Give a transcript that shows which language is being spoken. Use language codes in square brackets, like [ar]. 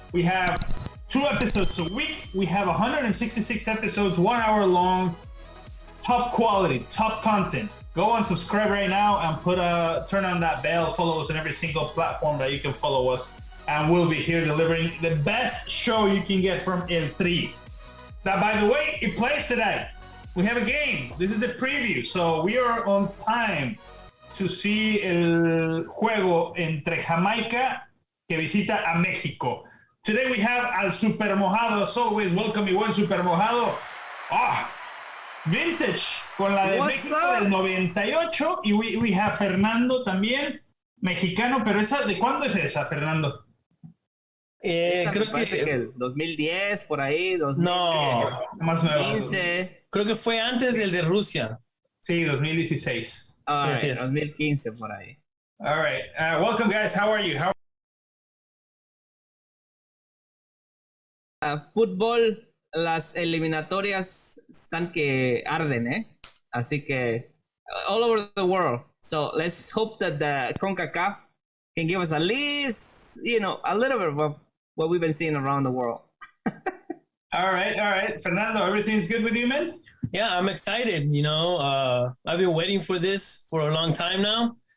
[en] We have 2 episodes a week. We have 166 episodes, 1 hour long, top quality, top content. Go and subscribe right now and turn on that bell. Follow us on every single platform that you can follow us. And we'll be here delivering the best show you can get from El Tri. That, by the way, it plays today. We have a game. This is a preview. So we are on time to see [es] el juego entre Jamaica que visita a México. [en] Today we have al Super Mojado. As always, welcome [es] mi buen [en] Super Mojado. [es] Vintage, con la de México del 98. Y [en] we have [es] Fernando también, mexicano. Pero esa, ¿de cuándo es esa, Fernando? Creo que el 2010, por ahí. No, más nuevo. 2015. Creo que fue antes del de Rusia. Sí, 2016. Sí, 2015, por ahí. [en] All right. Welcome, guys. How are you? Fútbol, las eliminatorias están que arden, Así que all over the world. So let's hope that the CONCACAF can give us at least, a little bit of what we've been seeing around the world. All right. Fernando, everything's good with you, man? Yeah, I'm excited. I've been waiting for this for a long time now.